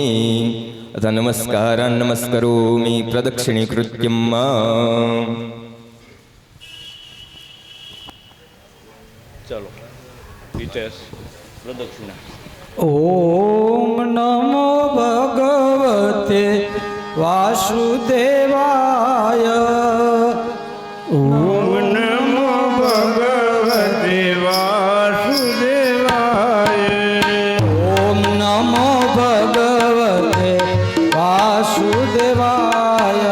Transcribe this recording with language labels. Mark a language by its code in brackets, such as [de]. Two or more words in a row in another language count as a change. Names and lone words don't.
[sa] अथ नमस्कारान् नमस्करोमि प्रदक्षिणीकृत्यम्। [hi] चलो रितेश प्रदक्षिणा। [sa] ॐ વાસુદેવાય ઓમ નમો ભગવતે વાસુદેવાય ઓમ નમો ભગવતે વાસુદેવાય